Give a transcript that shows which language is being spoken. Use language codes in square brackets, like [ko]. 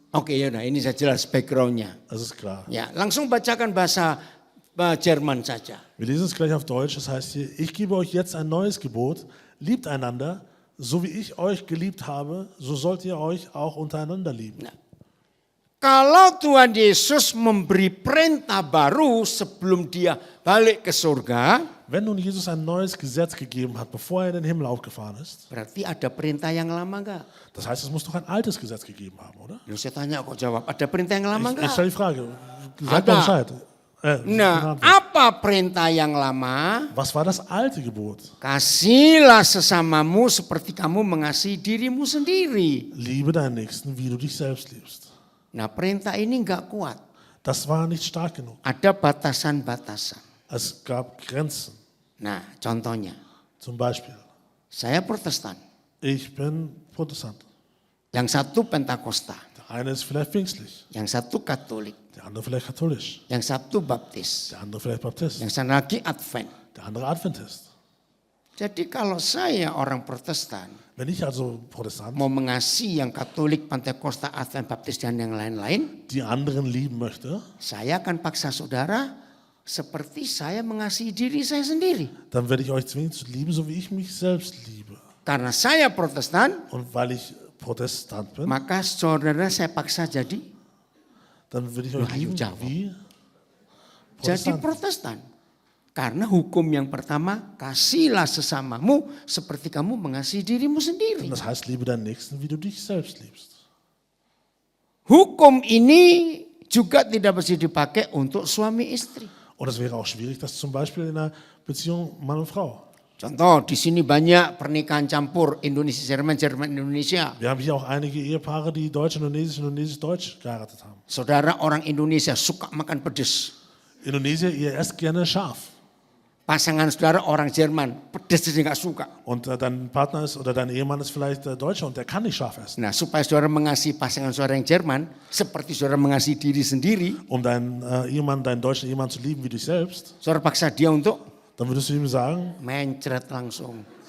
[id] Oke, ya, nah ini saya jelas backgroundnya. [de] Das ist klar. [id] Ya, langsung bacakan bahasa Jerman saja. [de] Wir lesen es gleich auf Deutsch. Das heißt hier, ich gebe euch jetzt ein neues Gebot. Liebt einander, so wie ich euch geliebt habe, so sollt ihr euch auch untereinander lieben. [id] Nah, kalau Tuhan Yesus memberi perintah baru sebelum dia balik ke surga, [de] Wenn nun Jesus ein neues Gesetz gegeben hat, bevor er in den Himmel aufgefahren ist, [id] berarti ada perintah yang lama enggak? [de] das heißt, es muss doch ein altes Gesetz gegeben haben, oder? [id] Lu saya tanya kok jawab, ada perintah yang lama [de] Ich [id] enggak? [de] stelle die Frage, sag mal Bescheid. [id] Nah, apa perintah yang lama? [de] Was war das alte Gebot? [id] Kasihlah sesamamu seperti kamu mengasihi dirimu sendiri. [de] Liebe deinen Nächsten, wie du dich selbst liebst. [id] Nah, perintah ini enggak kuat. [de] Das war nicht stark genug. [id] Ada batasan-batasan. [de] Es gab Grenzen. [id] Nah, contohnya, [de] Zum Beispiel, [id] saya Protestan, [de] ich bin Protestant. [id] yang satu Pentakosta, [de] Der eine ist vielleicht pfingstlich, [id] yang satu Katolik, [de] der andere vielleicht katholisch, [id] yang satu Baptis, [de] der andere vielleicht Baptist, [id] yang sana lagi Advent. [de] der andere Adventist. [id] Jadi kalau saya orang Protestan [de] Wenn ich also Protestant [id] mau mengasihi yang Katolik, Pentakosta, Advent, Baptis dan yang lain-lain, [de] die anderen lieben möchte, [id] saya akan paksa saudara seperti saya mengasihi diri saya sendiri. [de] dann werde ich euch zwingen zu lieben, so wie ich mich selbst liebe. [id] Karena saya Protestan, [de] Und weil ich Protestant bin, [id] maka saudara saya paksa jadi [de] dann würde ich euch [id] Ayo, [de] lieben [id] jawab. [de] wie [id] jadi [de] Protestant. [id] Protestan. Karena hukum yang pertama, kasihlah sesamamu seperti kamu mengasihi dirimu sendiri. [de] Und das heißt, liebe deinen Nächsten, wie du dich selbst liebst. [id] Hukum ini juga tidak bisa dipakai untuk suami istri. [de] Und es wäre auch schwierig, das zum Beispiel in einer Beziehung Mann und Frau. [id] Contoh, di sini banyak pernikahan campur Indonesia, Jerman, Jerman, Indonesia. [de] Wir haben hier auch einige Ehepaare, die Deutsch-Indonesisch, Indonesisch-Deutsch geheiratet haben. [id] Saudara orang Indonesia suka makan pedas. [de] Indonesia, ihr esst gerne scharf. [id] Pasangan saudara orang Jerman, pedas dia nggak suka. [de] Und dein Partner ist oder dein Ehemann ist vielleicht Deutscher und der kann nicht scharf essen. [id] Nah, supaya saudara mengasihi pasangan saudara yang Jerman, seperti saudara mengasihi diri sendiri, [de] Um deinen Ehemann, deinen deutschen Ehemann zu lieben wie dich selbst, [id] saudara paksa dia untuk [de] dann würdest du ihm sagen, [id] mencret langsung.